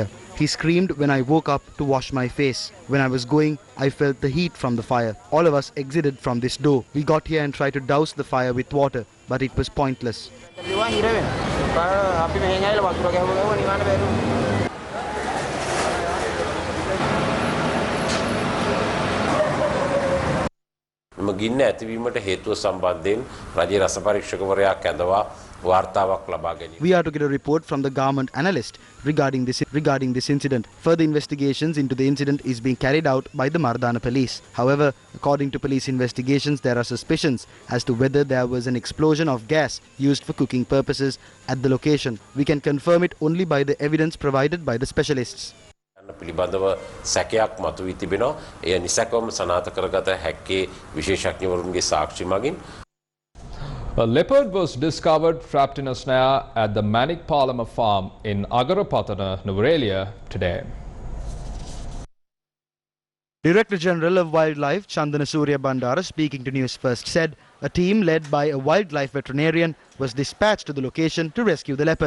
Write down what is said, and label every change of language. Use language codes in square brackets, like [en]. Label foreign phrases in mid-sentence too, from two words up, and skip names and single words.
[en] He screamed when I woke up to wash my face. When I was going, I felt the heat from the fire. All of us exited from this door. We got here and tried to douse the fire with water, but it was pointless. [si] ගින්න ඇතිවීමට හේතුව සම්බන්ධයෙන් රජයේ රස පරීක්ෂකවරයා කැඳවා වාර්තාවක් ලබා ගැනීම. [en] We are to get a report from the government analyst regarding this incident. Further investigations into the incident is being carried out by the Mardana police. However, according to police investigations, there are suspicions as to whether there was an explosion of gas used for cooking purposes at the location. We can confirm it only by the evidence provided by the specialists. [si] පිළිබඳව සැකයක් මතුවී තිබෙනවා. එය නිසැකවම සනාථ කරගත හැක්කේ විශේෂඥවරුන්ගේ සාක්ෂි මගින්. [en] A leopard was discovered trapped in a snare at the Manik Palama farm in Agarapatana, Nuvarelia today. Director General of Wildlife Chandana Surya Bandara, speaking to Newsfirst, said a team led by a wildlife veterinarian was dispatched to the location to rescue the leopard.